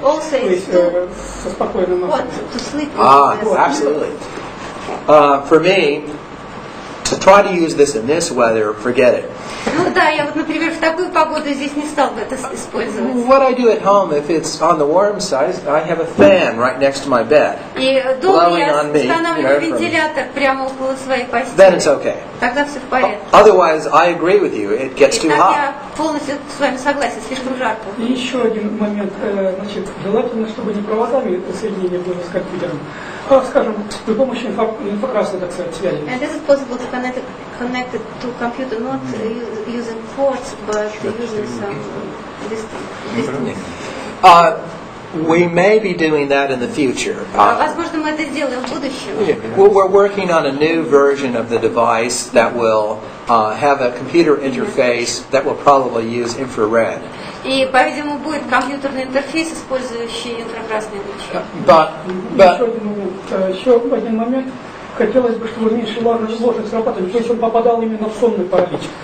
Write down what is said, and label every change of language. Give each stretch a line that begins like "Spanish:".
Russian: То есть со спокойным настроем.
English: Absolutely. For me, to try to use this in this weather, forget it.
Russian: Ну да, я вот, например, в такую погоду здесь не стал бы это использовать.
English: What I do at home, if it's on the warm side, I have a fan right next to my bed.
Russian: И дома я устанавливаю вентилятор прямо около своей постели.
English: Then it's okay.
Russian: Тогда все в порядке.
English: Otherwise, I agree with you. It gets too hot.
Russian: Я полностью с вами согласен, слишком жарко. И еще один момент, значит, желательно, чтобы не проводами соединения было с компьютером, а, скажем, при помощи инфракрасной, так сказать, связи.
English: And this is possible to connect it to computer, not using ports, but using some distance. We may be doing that in the future.
Russian: Возможно, мы это сделаем в будущем.
English: We're working on a new version of the device that will have a computer interface that will probably use infrared.
Russian: И, по-видимому, будет компьютерный интерфейс, использующий инфракрасные лучи. Еще один момент. Хотелось бы, чтобы меньше ложных срабатываний, то есть он попадал именно в сонный паралич.